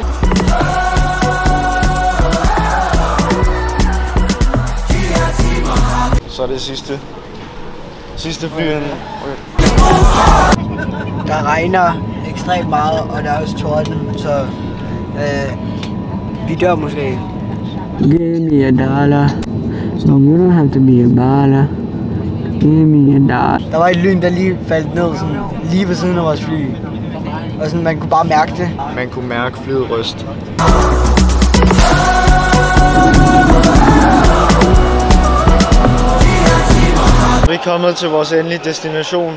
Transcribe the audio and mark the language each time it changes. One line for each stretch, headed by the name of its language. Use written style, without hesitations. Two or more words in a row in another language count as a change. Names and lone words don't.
Danish: Så er det sidste flyene. Der regner ekstremt meget, og der er også torden, så vi dør måske.
English: Give me a dollar. So you don't have to be a baller. Give me a dollar.
Danish: Der var et lyn, der lige faldt ned sådan, lige ved siden af vores fly. Og sådan, man kunne bare mærke det. Man kunne mærke flyet ryst. Vi er kommet til vores endelige destination.